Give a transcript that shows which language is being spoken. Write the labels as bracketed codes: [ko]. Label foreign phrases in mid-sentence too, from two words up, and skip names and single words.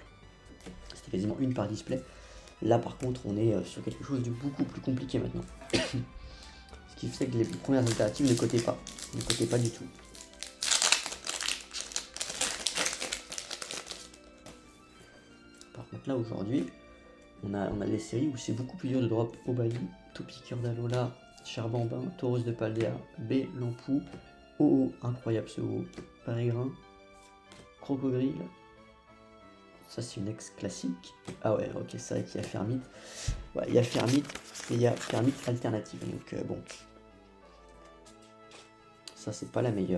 [fr] C'était quasiment une par display. Là par contre on est sur quelque chose de beaucoup plus compliqué maintenant. Ce qui fait que les premières alternatives ne cotaient pas. Ne cotaient pas du tout. Par contre là aujourd'hui, on a les séries où c'est beaucoup plus dur de drop Obali, Topiqueur d'Alola, Charbambin, Tauros de Paldea, B, Lampou, OO, incroyable ce OO, Pérégrin, Crocodile. Ça c'est une ex classique. Ah ouais, ok, c'est vrai qu'il y a Fermit. Ouais, il y a Fermit et il y a Fermit alternative. Donc bon. Ça c'est pas la meilleure.